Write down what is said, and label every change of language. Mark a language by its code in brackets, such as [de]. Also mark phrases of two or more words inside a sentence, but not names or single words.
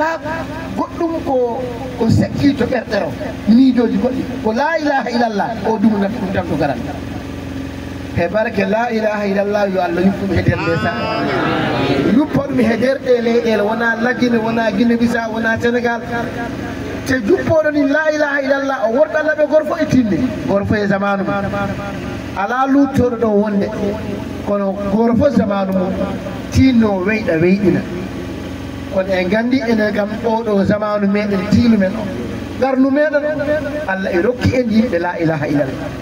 [ff] goɗɗum ko sekki to ɓerɗe ro miijoji goɗɗi ko [ar] لا إله إلا الله [ff] o ɗum nafi ɗum tan to garan he barke [ar] لا إله [ff] illallah yo Allah yuppɗum he nder lesa yuppa ɗum he nder ɗe leyɗele wona lagine wona Guinée Bissau wona Sénégal te juppoɗo ni [ar] لا إله إلا الله [ff] o worɗo Allah ɓe gorfo e tinni gorfo e zamanu ala luttoɗo ɗo wonde kono goro fof zamanu mum tinno weyɗa weyɗina kono en gandi ene gam oɗo zamanu meɗen tiinu men o garnu meɗen Allah e rokki en yimɓe [ar] لا إله إلا الله